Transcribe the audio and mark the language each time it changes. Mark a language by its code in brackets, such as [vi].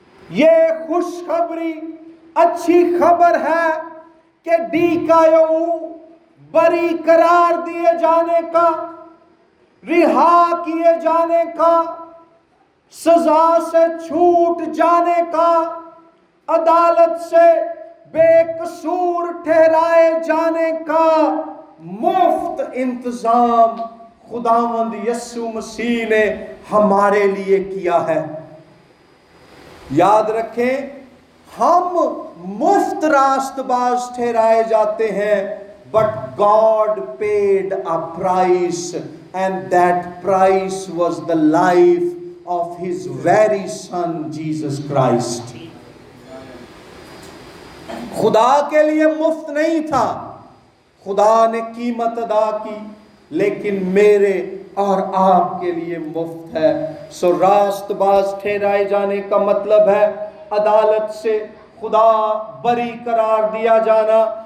[ur] یہ خوشخبری، اچھی خبر ہے کہ ڈیکایو بری قرار دیے جانے کا، رہا کیے جانے کا، سزا سے چھوٹ جانے کا، عدالت سے بے قصور ٹھہرائے جانے کا مفت انتظام خداوند یسوع مسیح نے ہمارے لیے کیا ہے. یاد رکھیں، ہم مفت راست باز ٹھہرائے جاتے ہیں، [en] but God paid a price, and that price was the life of his very son Jesus Christ. [ur] خدا کے لیے مفت نہیں تھا، خدا نے قیمت ادا کی، لیکن میرے اور آپ کے لیے مفت ہے. سو راست باز ٹھہرائے جانے کا مطلب ہے عدالت سے خدا بری قرار دیا جانا.